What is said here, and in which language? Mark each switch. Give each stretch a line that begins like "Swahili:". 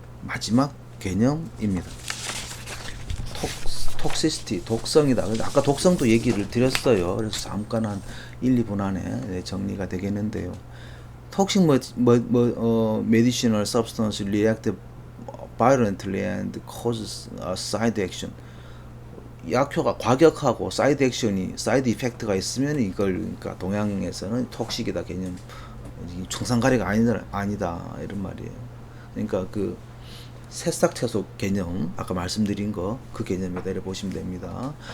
Korean: 마지막 개념입니다. 톡시시티, 독성이다. 아까 독성도 얘기를 드렸어요. 그래서 잠깐 한 1, 2분 안에 정리가 되겠는데요.
English: Toxic medicinal substance react violently and causes a side action.
Korean: 약효가 과격하고 사이드 액션이 사이드 이펙트가 있으면 이걸 그러니까 동양에서는 톡식이다 개념 청산가리가 아니다 이런 말이에요. 그러니까 그 새싹 채소 개념 아까 말씀드린 거 그 개념에다 보시면 됩니다.